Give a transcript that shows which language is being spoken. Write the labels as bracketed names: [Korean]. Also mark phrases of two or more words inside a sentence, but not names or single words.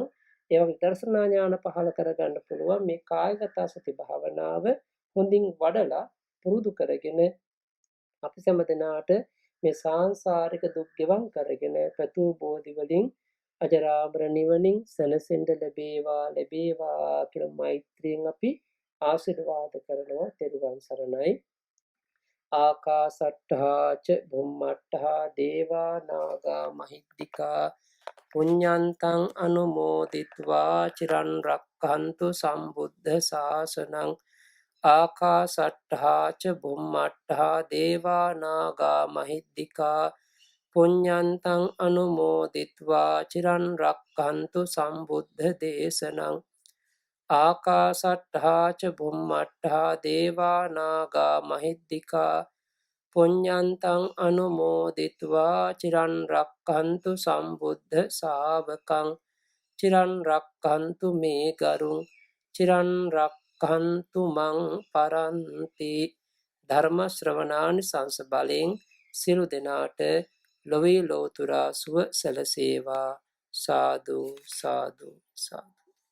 [Sinhala] ඒ වගේ දර්ශනා ඥාන පහළ කරගන්න පුළුවන්. මේ කායගත සති භාවනාව හොඳින් වඩලා පුරුදු කරගෙන අපි සෑම දිනාට මේ සාංසාරික දුක් ගෙවන් කරගෙන ප්‍රතු බෝධි වලින් අජරාමර නිවනින් සැනසෙන්න ලැබේවා කියලා මෛත්‍රියෙන් අපි ආශිර්වාද කරනවා. තෙරුවන් සරණයි. [Pali] ආකාසට්ඨා ච බුම්මට්ඨා දේවා නාග මහිද්దికා පුඤ්ඤන්තං අනුමෝදිත්වා චිරන් රක්ඛන්තු සම්බුද්ධ ශාසනං. ආකාසට්ඨා ච බුම්මට්ඨා දේවා නාග මහිද්దికා පුඤ්ඤන්තං අනුමෝදිත්වා චිරන් රක්ඛන්තු සම්බුද්ධ දේශනං. ආකාසට්ඨා ච බුම්මට්ඨා දේවා නාග මහිද්దికා පුඤ්ඤන්තං අනුමෝදිත්වා චිරන් රක්ඛන්තු සම්බුද්ධ ශාවකං. චිරන් රක්ඛන්තු මේ ගරුං චිරන් රක්ඛන්තු මං පරන්ති. [Sinhala] ධර්ම ශ්‍රවණානි සංස බලෙන් සියලු දෙනාට ලොවේ ලෝතුරා සුව සැලසේවා. සාදු සාදු සාදු.